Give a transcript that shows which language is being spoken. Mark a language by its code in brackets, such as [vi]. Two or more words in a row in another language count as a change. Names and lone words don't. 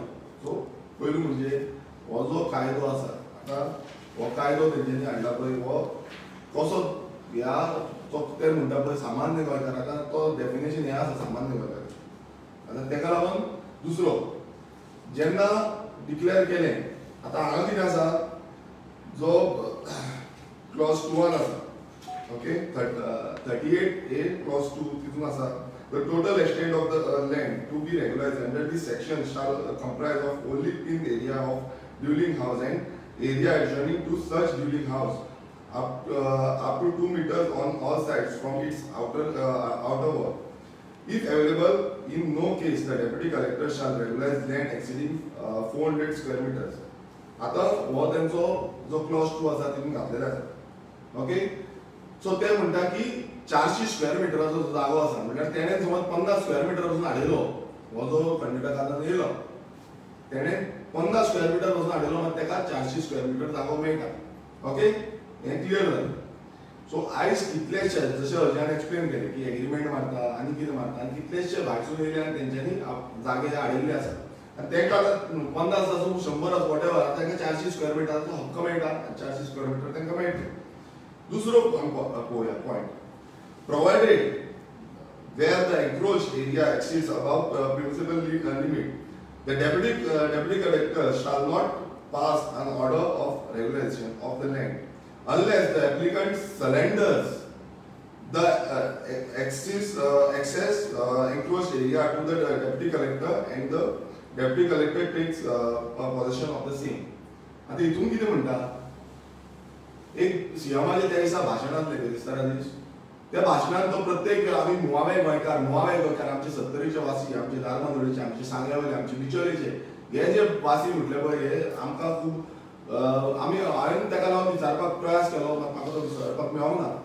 [kok] सो पयलीं म्हणजे हो जो कायदो आसा, आतां हो कायदो तेंच्यांनी हाडला पळय, हो कसो ह्या तो ते म्हणटा पळय सामान्य गोंयकारांक, तो डेफिनेशन हें आसा सामान्य गोंयकार. आतां तेका लागून दुसरो जेन्ना डिक्लेअर केलें, आतां हांगा कितें आसा, जो क्लॉज 2 आसा, ओके, 38A clause 2 तितून आसा, [en] the total extent of the land to be regularized under this section shall comprise of only in area of dwelling house and area adjoining to such dwelling house up to 2 meters on all sides from its outer wall. If available, in no case the deputy collector shall regularize land exceeding 400 square meters. [kok] आता हो तेंचो जो क्लॉज 2 आसा तितून घातलेलो आसा, ओके. सो ते म्हणटा की 400 [en] square meter [kok] जागो आसा, म्हटल्यार तेणें समज 50 [en] square meter [kok] वचून हाडिल्लो, हो जो कर्नाटकांतल्यान येयलो तेणें 50 [en] square meter [kok] वचून हाडिल्लो, मात तेका 400 [en] square meter [kok] जागो मेळटा, ओके. हें क्लियर जालें. सो आयज कितलेशे, जशें अर्जान एक्सप्लेन केलें की एग्रीमेंट मारता आनी कितें मारता, आनी कितलेशे भायसून येयले आनी तेंच्यांनी जागे हाडिल्ले आसा आनी तेंकां 50 आसूं 100 आसूं वॉटेवर, तांकां 400 [en] square meter [kok] हक्क मेळटा, 400 [en] square meter [kok] तांकां मेळटा. दुसरो पळोवया पॉयंट, [en] provided where the encroached area exceeds above permissible limit, the deputy collector shall not pass an order of regularization of the land unless the applicant surrenders the excess encroached area to the deputy collector and the deputy collector takes possession of the same. [kok] आता हितून कितें म्हणटा, एक सीएमाचे त्या दिसा भाशण आसलें बेरिस्तारा दीस, त्या भाशणांत तो प्रत्येक वेळा आमी मुळावे गोंयकार आमचे सत्तरीचे वासी, आमचे दारबांदोडेचे, आमचे सांग्यावयले, आमचे बिचोलेचे, हे जे वासी म्हटले पळय, हे आमकां खूब हांवें ताका लागून विचारपाक प्रयास केलो, म्हाका तो विचारपाक मेळोंक ना.